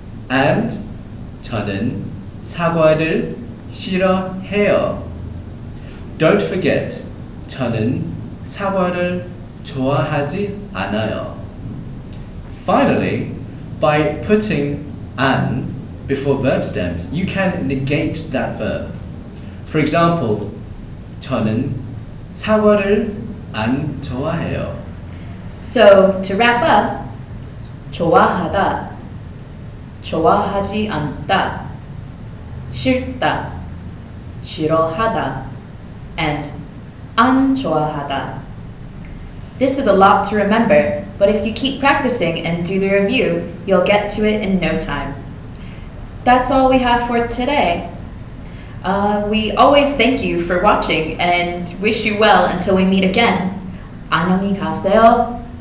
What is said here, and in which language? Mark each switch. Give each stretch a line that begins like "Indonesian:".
English: And
Korean: 저는 사과를 싫어해요.
English: Don't forget.
Korean: 저는 사과를 좋아하지 않아요.
English: Finally, by putting an before verb stems, you can negate that verb. For example,
Korean: 저는 사과를 안 좋아해요.
English: So, to wrap up, 좋아하다, 좋아하지 않다, 싫다, 싫어하다, and 안 좋아하다. This is a lot to remember, but if you keep practicing and do the review, you'll get to it in no time. That's all we have for today. We always thank you for watching and wish you well until we meet again.
Korean: 안녕히 가세요.